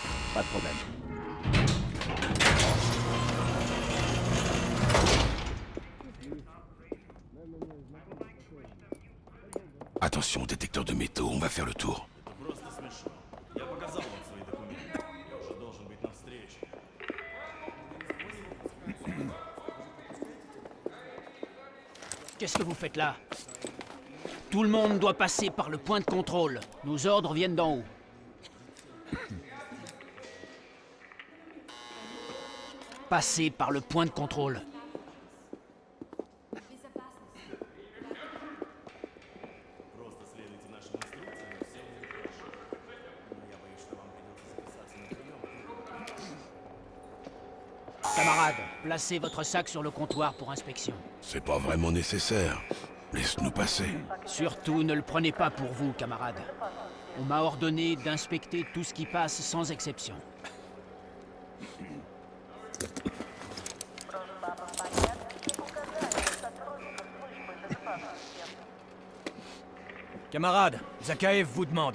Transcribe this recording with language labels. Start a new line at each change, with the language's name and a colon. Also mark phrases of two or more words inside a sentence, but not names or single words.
French: Pas de problème. Attention, détecteur de métaux, on va faire le tour.
Russian: Просто смешно. Я показал вам свои документы. Я уже должен быть на встрече.
French: Qu'est-ce que vous faites là? Tout le monde doit passer par le point de contrôle. Nos ordres viennent d'en haut. Passez par le point de contrôle.
Russian: Просто следуйте нашим инструкциям, и все будет хорошо. Но я боюсь, что вам придется записаться на прием.
French: Camarades, placez votre sac sur le comptoir pour inspection. C'est pas vraiment nécessaire. Laisse-nous passer. Surtout, ne le prenez pas pour vous, camarades. On m'a ordonné d'inspecter tout ce qui passe sans exception. Camarade, Zakaev vous demande.